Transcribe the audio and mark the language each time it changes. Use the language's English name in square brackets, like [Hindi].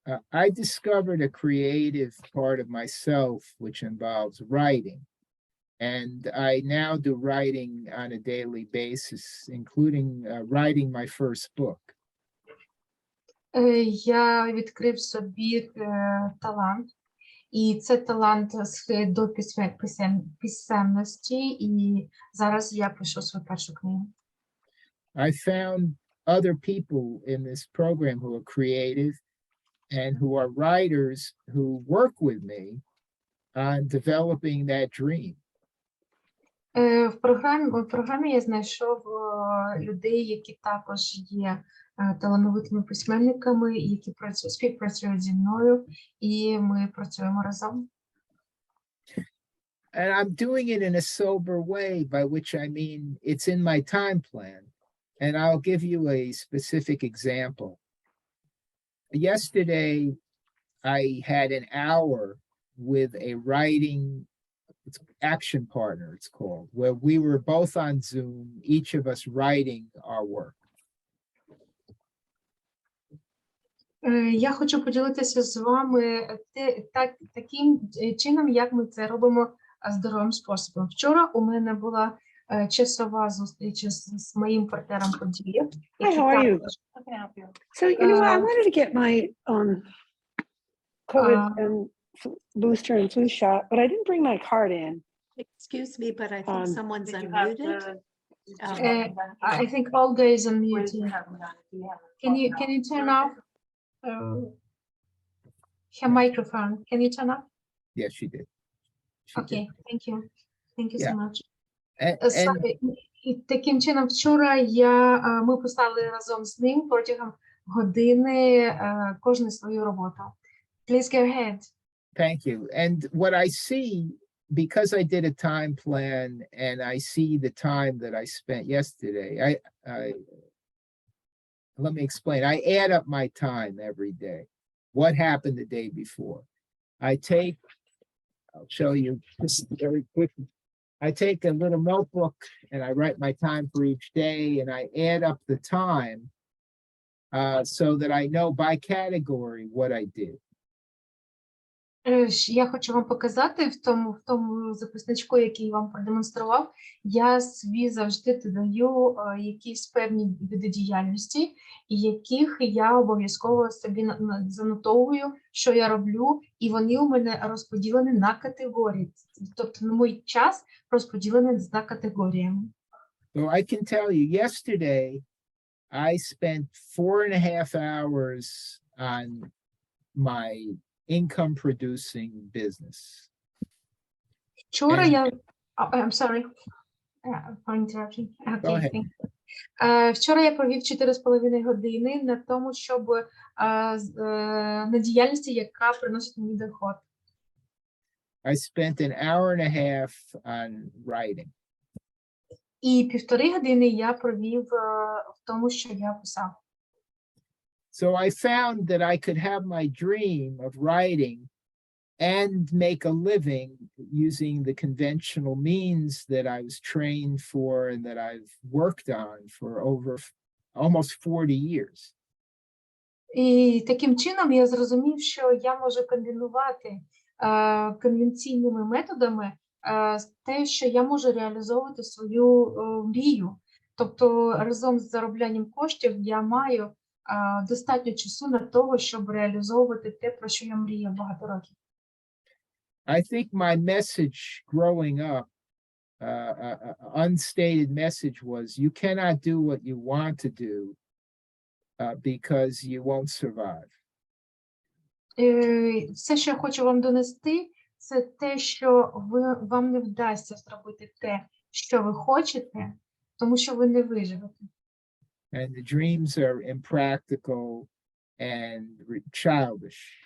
[English] I discovered a creative part of myself which involves writing. And I now do writing on a daily basis, including writing my first book. [Ukrainian] Я відкрив собі талант, і це талант до писемності, і зараз я пишу свою першу книгу. [English] I found other people in this program who are creative and who are writers who work with me on developing that dream. [Ukrainian] В програмі я знайшов людей, які також є талановитими письменниками, які співпрацюють зі мною, і ми працюємо разом. [English] And I'm doing it in a sober way, by which I mean it's in my time plan. And I'll give you a specific example. Yesterday, I had an hour with a writing action partner, it's called, where we were both on Zoom, each of us writing our work. [Ukrainian] Я хочу поділитися з вами таким чином, як ми це робимо здоровим способом. Вчора у мене була часова зустріч з моїм партнером по діях. [English] Hi, how are you? So, you know, I wanted to get my COVID booster and flu shot, but I didn't bring my card in. Excuse me, but I think someone's unmuted. I think Olga is unmuted. Can you turn off her microphone? Can you turn off? Yes, she did. Okay, thank you. Thank you so much. And [Ukrainian] І таким чином, вчора ми писали разом з ним протягом години кожну свою роботу. [English] Please go ahead. thank you. And what I see, because I did a time plan and I see the time that I spent yesterday, let me explain. I add up my time every day. What happened the day before? I'll show you this very quickly. I take a little notebook and I write my time for each day and I add up the time so that I know by category what I did. [Ukrainian] Я хочу вам показати в тому записничку, який вам продемонстрував, я собі завжди додаю якісь певні види діяльності, і яких я обов'язково собі занотовую, що я роблю, і вони у мене розподілені на категорії. Тобто на мій час розподілений за категоріями. [English] So I can tell you, yesterday, I spent 4.5 hours on my income producing business. [Ukrainian] Вчора [English] And- [Ukrainian] я... [English] I'm sorry for interrupting. Go Okay, ahead. thank you. [Ukrainian] Вчора я провів 4,5 години на тому, щоб на діяльності, яка приносить мені доход. [English] I spent an hour and a half on writing. [Ukrainian] І 1,5 години я провів в тому, що я писав. [English] So I found that I could have my dream of writing and make a living using the conventional means that I was trained for and that I've worked on for over almost 40 years. [Ukrainian] І таким чином я зрозумів, що я можу комбінувати конвенційними методами те, що я можу реалізовувати свою мрію. Тобто разом з зароблянням коштів я маю достатньо часу на того, щоб реалізовувати те, про що я мріяв багато років. [English] I think my message growing up, unstated message was, you cannot do what you want to do because you won't survive. [Ukrainian] Все, що я хочу вам донести, це те, що вам не вдасться зробити те, що ви хочете, тому що ви не виживете. [English] And the dreams are impractical and childish.